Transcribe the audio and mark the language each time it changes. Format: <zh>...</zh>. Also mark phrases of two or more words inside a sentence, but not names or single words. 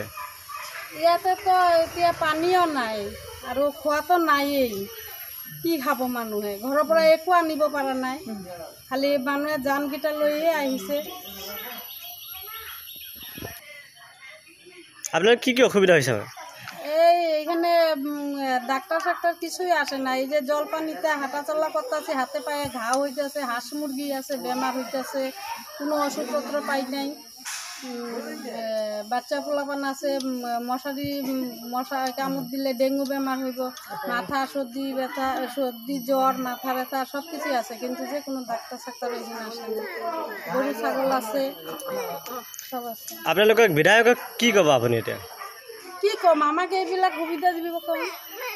<as>ইয়াতেতো এতিয়া পানীও নাই আৰু খোৱাটো নায়েই। কি খাব মানুহে? ঘৰৰ পৰা একো আনিব পৰা নাই, খালি মানুহে জানকেইটা লৈহে আহিছে। আপোনালোকৰ কি কি অসুবিধা হৈছে?</as> <bn>এইখানে ডাক্তার সাক্তার কিছুই আসে না। এই যে জলপানিতে হাঁটা চলা করতেছে, হাতে পায়ে ঘা হইতেছে, হাঁস মুরগি আছে বেমার হইতেছে, কোনো ওষুধপত্র পাই নাই। বাচ্চা পোলাপান আছে, মশা কামড় দিলে ডেঙ্গু বেমার হইব, মাথা সর্দি ব্যথা, সর্দি জ্বর, মাথা ব্যথা সব কিছুই আছে, কিন্তু যে কোনো ডাক্তার সাক্তার এখানে আসে না। গরু ছাগল আছে, সব আছে।</bn> <as>আপোনালোকক বিধায়কক কি ক'ব আপুনি এতিয়া?</as> <bn>কি কম, আমাকে এইবিলাক সুবিধা দিব কম।</bn>